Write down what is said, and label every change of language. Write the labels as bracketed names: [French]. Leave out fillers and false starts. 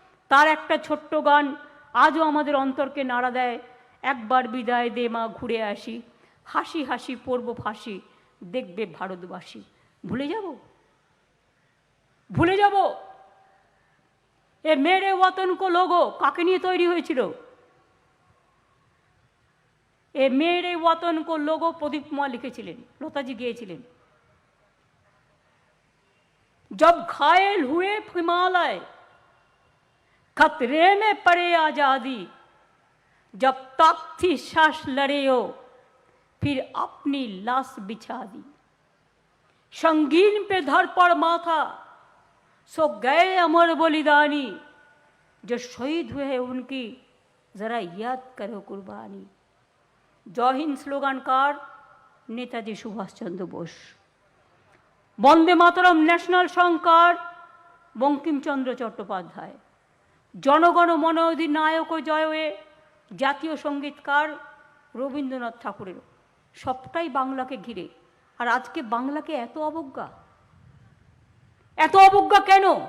[Bangla] তার একটা ছোট্ট গান আজও আমাদের অন্তরকে নাড়া দেয়, একবার বিদায় দে মা ঘুরে আসি, হাসি হাসি পড়ব ফাঁসি, দেখবে ভারতবাসী। ভুলে যাব? ভুলে যাব? এ মেরে ওয়াতন কো লোগো কাকে নিয়ে তৈরি হয়েছিল? এ মেরে ওয়াতন কো লোগো প্রদীপ কুমার লিখেছিলেন, লতাজি গিয়েছিলেন। [Hindi] जब घायल हुए हिमालय खतरे में पड़े आजादी, जब तक थी सांस लड़े हो फिर अपनी लाश बिछा दी, संगीन पे धर पर माथा सो गए अमर बलिदानी, जो शहीद हुए हैं उनकी जरा याद करो कुर्बानी। जय हिंद स्लोगानकार नेताजी सुभाष चंद्र बोस। [Bangla] বন্দে মাতরম ন্যাশনাল সংকার বঙ্কিমচন্দ্র চট্টোপাধ্যায়। জনগণ মন অধিনায়ক জয়ে জাতীয় সঙ্গীতকার রবীন্দ্রনাথ ঠাকুরের। সবটাই বাংলাকে ঘিরে। আর আজকে বাংলাকে এত অবজ্ঞা, এত অবজ্ঞা কেন?